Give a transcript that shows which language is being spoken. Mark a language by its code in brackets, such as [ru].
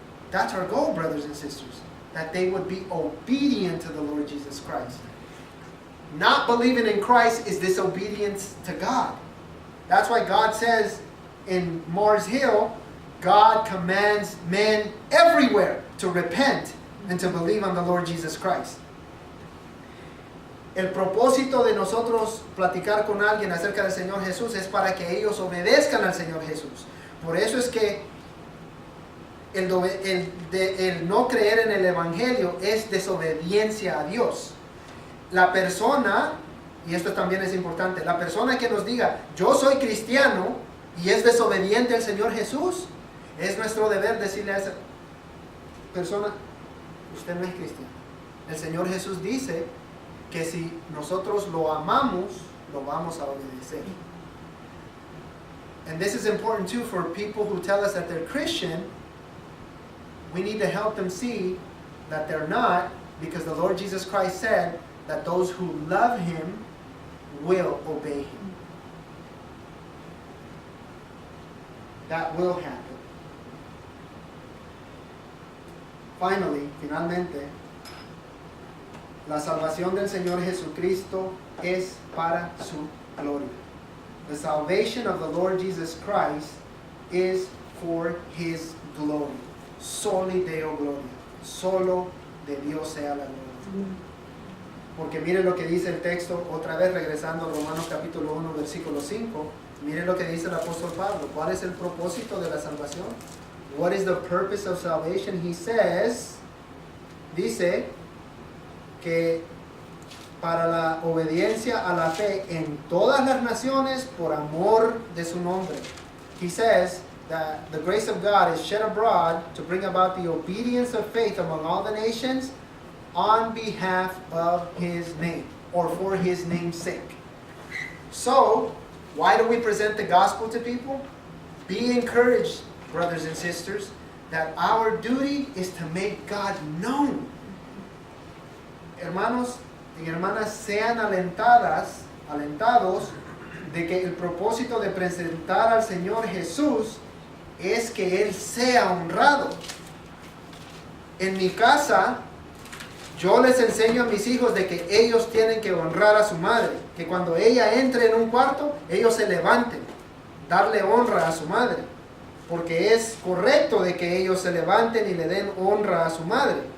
[en] That's our goal, brothers and sisters, that they would be obedient to the Lord Jesus Christ. Not believing in Christ is disobedience to God. That's why God says in Mars Hill, God commands men everywhere to repent and to believe on the Lord Jesus Christ. [es] El propósito de nosotros platicar con alguien acerca del Señor Jesús es para que ellos obedezcan al Señor Jesús. Por eso es que el no creer en el Evangelio es desobediencia a Dios. La persona, y esto también es importante, la persona que nos diga, yo soy cristiano y es desobediente al Señor Jesús, es nuestro deber decirle a esa persona, usted no es cristiano. El Señor Jesús dice que si nosotros lo amamos, lo vamos a obedecer. [en] And this is important too for people who tell us that they're Christian. We need to help them see that they're not, because the Lord Jesus Christ said that those who love Him will obey Him. That will happen. [es] Finalmente, la salvación del Señor Jesucristo es para su gloria. [en] The salvation of the Lord Jesus Christ is for His glory. [la] Soli Deo gloria. [es] Solo de Dios sea la gloria. Porque mire lo que dice el texto, otra vez regresando a Romanos capítulo 1, versículo 5. Mire lo que dice el apóstol Pablo. ¿Cuál es el propósito de la salvación? [en] What is the purpose of salvation? He says, [es] dice que para la obediencia a la fe en todas las naciones por amor de su nombre. [en] He says that the grace of God is shed abroad to bring about the obedience of faith among all the nations on behalf of His name, or for His name's sake. So, why do we present the gospel to people? Be encouraged, brothers and sisters, that our duty is to make God known. [es] Hermanos y hermanas, sean alentados de que el propósito de presentar al Señor Jesús es que Él sea honrado. En mi casa, yo les enseño a mis hijos de que ellos tienen que honrar a su madre, que cuando ella entre en un cuarto, ellos se levanten, darle honra a su madre, porque es correcto de que ellos se levanten y le den honra a su madre.